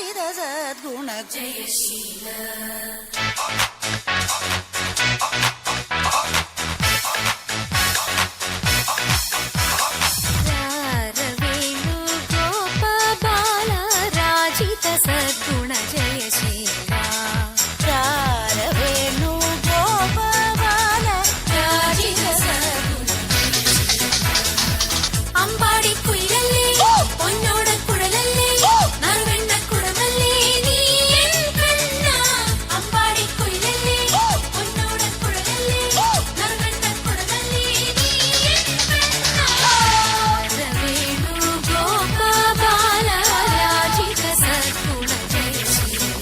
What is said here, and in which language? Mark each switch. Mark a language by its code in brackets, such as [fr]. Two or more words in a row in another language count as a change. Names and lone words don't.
[kn] ಸದ್ಗುಣ ಜಯಶೀಲ ವೇಣು ಗೋಪ ಬಾಲ ರಾಜಿತ ಸದ್ಗುಣ ಜಯಶೀಲ ವೇಣು ಗೋಪ ಬಾಲ ರಾಜಿತ ಸದ್ಗುಣ [ml] അമ്പാടി കുയിലല്ലേ പൊന്നോട കുഴലല്ലേ നറുവെണ്ണ കുടമല്ലേ നീ എൻ കണ്ണ അമ്പാടി കുയിലല്ലേ പൊന്നോട കുഴലല്ലേ നറുവെണ്ണ കുടമല്ലേ നീ എൻ കണ്ണ [kn] ವೇಣು ಗೋಪಾಲ ರಾಜಿತ ಸದ್ಗುಣ ಜಯಶೀಲ